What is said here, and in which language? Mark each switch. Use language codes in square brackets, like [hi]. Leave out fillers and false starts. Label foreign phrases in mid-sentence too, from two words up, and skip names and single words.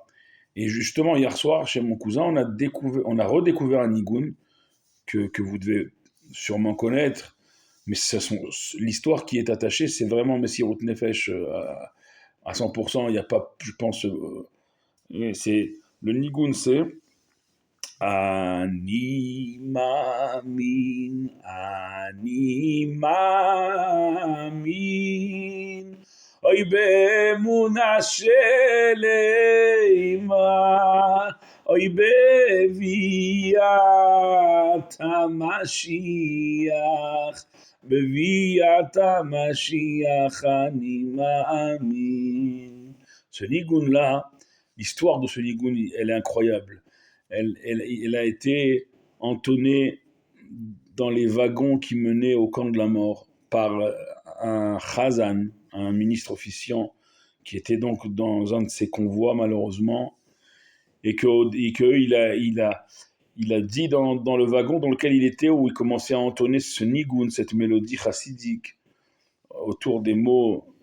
[fr] Et justement, hier soir, chez mon cousin, on a redécouvert un Nigoun que vous devez sûrement connaître. Mais l'histoire qui est attachée, c'est vraiment [he] מסירות נפש [fr] à 100%. Il n'y a pas, je pense, c'est le Nigoun, c'est [he] אני מאמין, אוי באמונה שלמה, אוי בביאת המשיח, בביאת המשיח אני מאמין. [fr] Ce nigoun-là, l'histoire de ce nigoun, elle est incroyable. Elle a été entonnée dans les wagons qui menaient au camp de la mort par un chazan, un ministre officiant qui était donc dans un de ses convois malheureusement, et qu'il a dit dans le wagon dans lequel il était, où il commençait à entonner ce nigoun, cette mélodie chassidique, autour des mots